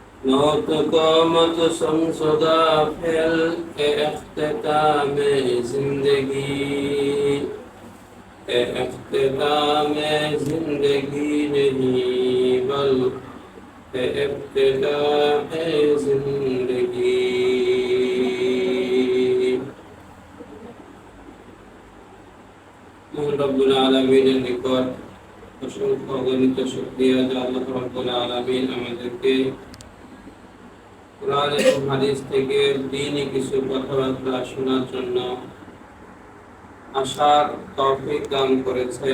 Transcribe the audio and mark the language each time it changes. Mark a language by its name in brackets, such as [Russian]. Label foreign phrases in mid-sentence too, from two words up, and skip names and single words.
[Urdu] موت قامت شمشدہ پھیل کے اختتام زندگی اختتام زندگی نہیں بلکہ ابتداء زندگی [Bangla] মহান রব্বুল আলামিনের নিকট অসংখ্য অগণিত শুকরিয়া যে আল্লাহ রব্বুল আলামিন আমাদেরকে কুরআন এবং হাদিস থেকে দ্বীনি কিছু কথাবার্তা শোনার জন্য আসার তৌফিক দান করেছেন।